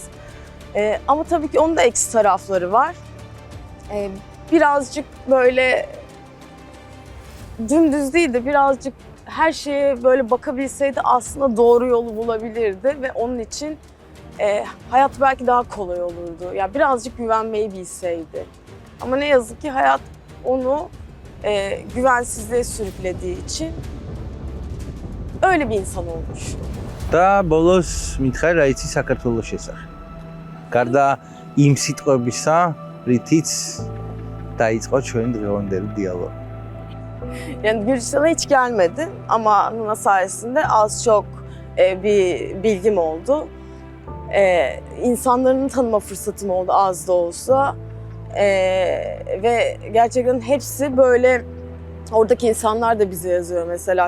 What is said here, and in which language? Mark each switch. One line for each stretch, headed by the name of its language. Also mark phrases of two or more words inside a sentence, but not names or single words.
Turkish: Ama tabii ki onun da eksi tarafları var. Birazcık böyle dümdüz değil de birazcık her şeye böyle bakabilseydi aslında doğru yolu bulabilirdi ve onun için hayat belki daha kolay olurdu. Ya birazcık güvenmeyi bilseydi. Ama ne yazık ki hayat onu güvensizliğe sürüklediği için öyle bir insan olmuş.
Georgian: და ბოლოს მითხარი რა იცი საქართველოს შესახებ. გარდა იმ სიტყვებისა, რითიც დაიწყო ჩვენი დღევანდელი dialog.
Turkish: Yani Gürcistan'a hiç gelmedim ama Nuna sayesinde az çok bir bilgim oldu. İnsanların tanıma fırsatım oldu az da olsa. Ve gerçekten hepsi böyle, oradaki insanlar da bize yazıyor mesela.